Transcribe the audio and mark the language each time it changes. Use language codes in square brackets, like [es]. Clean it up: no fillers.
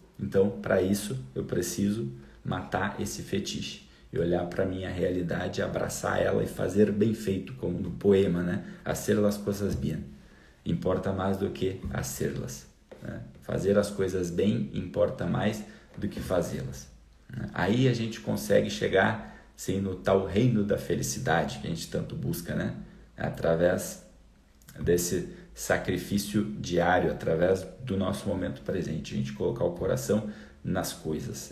[pt] Então, para isso, eu preciso matar esse fetiche e olhar para a minha realidade, abraçar ela e fazer bem feito, como no poema, né? [es] Hacer las cosas bien importa [pt] mais do que [es] hacerlas, [pt] né? Fazer as coisas bem importa mais do que fazê-las. Aí a gente consegue chegar, sim, no tal reino da felicidade que a gente tanto busca, né? Através desse sacrifício diário, através do nosso momento presente, a gente colocar o coração nas coisas.